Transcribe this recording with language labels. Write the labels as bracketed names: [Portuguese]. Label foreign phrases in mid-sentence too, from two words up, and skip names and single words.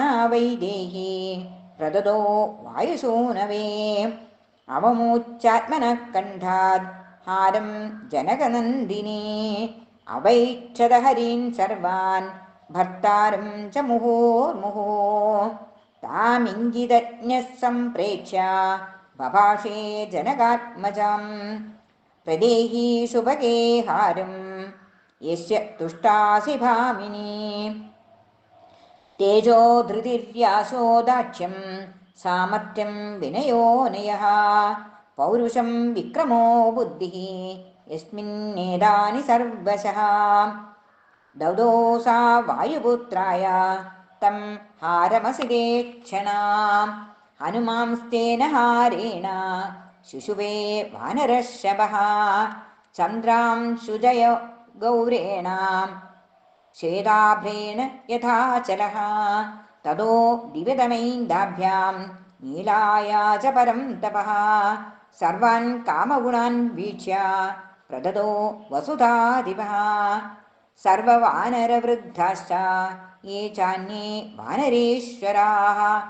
[Sanskrit] വൈദേഹി പ്രദദോ വായുസൂനവേ അവമൂച്ചാത്മനഃ കണ്ഠാത് ഹാരം ജനകനന്ദിനി അവൈക്ഷത ഹരീൻ സർവാൻ ഭർത്താരം ച മുഹോർമുഹോ താമിംഗിതജ്ഞഃ സംപ്രേക്ഷ്യ ബഭാഷേ ജനകാത്മജം പ്രദേഹി സുഭഗേ ഹാരം യസ്യ തുഷ്ടാസി ഭാമിനി തേജോ ധൃതിര്യാസോ ദാക്ഷ്യം സാമർത്ഥ്യം വിനയോ നയഃ പൗരുഷം വിക്രമോ ബുദ്ധിഃ യസ്മിന്നേതാനി സർവശഃ ददोसा वायुपुत्राय तं हारमसिदे क्षणाम् हनुमांस्तेन हारेण शुशुभे वानरर्षभः चन्द्रांशुजय गौरेण श्वेताभ्रेण यथाचलः ततो दिव्यतमैन्दाभ्यां नीलाया च परं तपः सर्वान् कामगुणान् वीक्ष्य प्रददो वसुधाधिपः सर्ववानरवृद्धाश्च ये चान्ये वानरेश्वराः